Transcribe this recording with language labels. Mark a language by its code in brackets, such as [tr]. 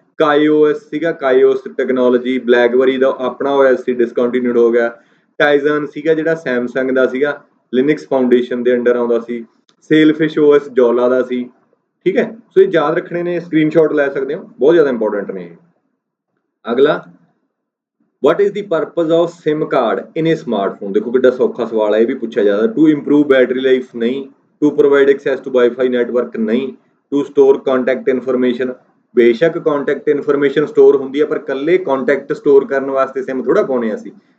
[pa] ਕਾਈਓਐਸ ਸੀਗਾ, ਕਾਈਓਸ ਟੈਕਨੋਲੋਜੀ ਬਲੈਕਬਰੀ ਦਾ ਆਪਣਾ OS ਸੀ, ਡਿਸਕੰਟੀਨਿਊਡ ਹੋ ਗਿਆ। ਟਾਈਜ਼ਨ ਸੀਗਾ ਜਿਹੜਾ ਸੈਮਸੰਗ ਦਾ ਸੀਗਾ, ਲਿਨਕਸ ਫਾਊਂਡੇਸ਼ਨ ਦੇ ਅੰਡਰ ਆਉਂਦਾ ਸੀ। ਸੇਲਫਿਸ਼ OS ਜੋਲਾ ਦਾ ਸੀ। ਠੀਕ ਹੈ, ਸੋ ਇਹ ਯਾਦ ਰੱਖਣੇ ਨੇ, ਸਕਰੀਨਸ਼ਾਟ ਲੈ ਸਕਦੇ ਹੋ, ਬਹੁਤ ਜ਼ਿਆਦਾ ਇੰਪੋਰਟੈਂਟ ਨੇ। ਅਗਲਾ, [en] what is the purpose of SIM card in a smartphone? [pa] ਦੇਖੋ ਕਿੱਡਾ ਸੌਖਾ ਸਵਾਲ ਹੈ, ਇਹ ਵੀ ਪੁੱਛਿਆ ਜਾਂਦਾ। [en] To improve battery life ਨਹੀਂ, to provide access to wifi network ਨਹੀਂ, to store contact information. [pa] ਬੇਸ਼ੱਕ ਕੰਟੈਕਟ ਇਨਫੋਰਮੇਸ਼ਨ ਸਟੋਰ ਹੁੰਦੀ ਹੈ, ਪਰ ਕੱਲੇ ਕੰਟੈਕਟ ਸਟੋਰ ਕਰਨ ਵਾਸਤੇ ਸਿਮ ਥੋੜਾ ਪਾਉਣੇ ਅਸੀਂ।